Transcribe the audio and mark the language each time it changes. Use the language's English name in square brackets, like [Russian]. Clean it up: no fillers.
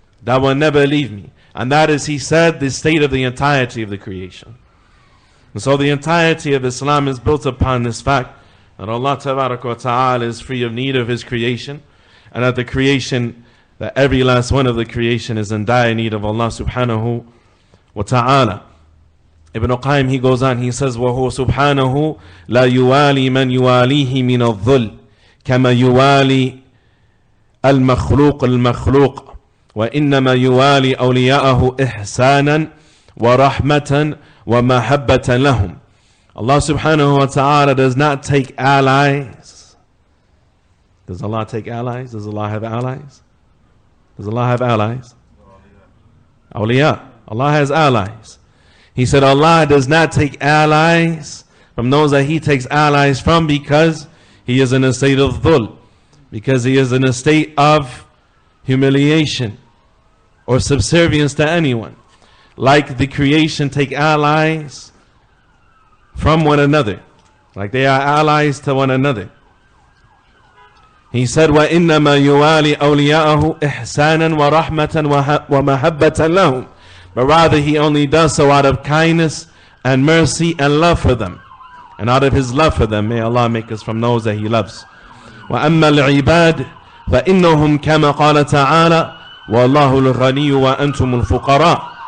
[English] That will never leave me. And that is, he said, the state of the entirety of the creation. And so the entirety of Islam is built upon this fact. that Allah Tabaraka wa Ta'ala is free of need of His creation, and that the creation, that every last one of the creation is in dire need of Allah Subhanahu wa Ta'ala. Ibn Qayyim, he goes on, he says, [Arabic] وَهُوَ سُبْحَانَهُ لَا يُوَالِي مَنْ يُوَالِيهِ مِنَ الظُّلِّ كَمَا يُوَالِي الْمَخْلُوقِ الْمَخْلُوقِ وَإِنَّمَا يُوَالِي أَوْلِيَاءَهُ إِحْسَانًا وَرَحْمَةً وَمَحَبَّةً لَهُمْ. [English] Allah Subhanahu wa Ta'ala does not take allies. Does Allah take allies? Does Allah have allies? Does Allah have allies? Awliya. Allah has allies. He said Allah does not take allies from those that He takes allies from, because He is in a state of dhul, because He is in a state of humiliation or subservience to anyone. Like the creation take allies from one another, like they are allies to one another. He said, [Arabic] وَإِنَّمَا يُوَالِي أَوْلِيَاءَهُ إِحْسَانًا وَرَحْمَةً وَمَحَبَّةً لَهُمْ. [English] But rather He only does so out of kindness and mercy and love for them. And out of His love for them, may Allah make us from those that He loves. [Arabic] وَأَمَّا الْعِبَادِ فَإِنَّهُمْ كَمَا قَالَ تَعَالَى وَاللَّهُ الْغَنِيُّ وَأَنْتُمُ الْفُقَرَاءُ.